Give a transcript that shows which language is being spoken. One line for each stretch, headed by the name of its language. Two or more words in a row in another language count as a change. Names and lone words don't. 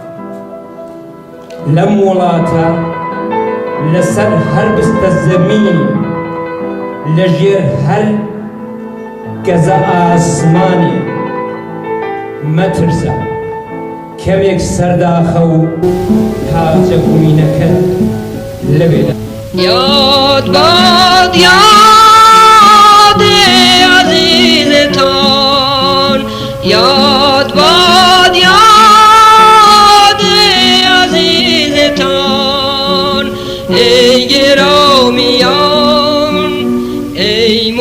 Central Kurdish: لەم وڵاتە لەسەر هەر بستە زەمین لەژێر هەر گەزە ئاسمانێ مەترسە کەمێک سەرداخە و تاجە بووینەکەت لەوێدا
Persian: یاد باد یاد عزیزتان یاد باد یاد عزیزتان ای گرامیان ای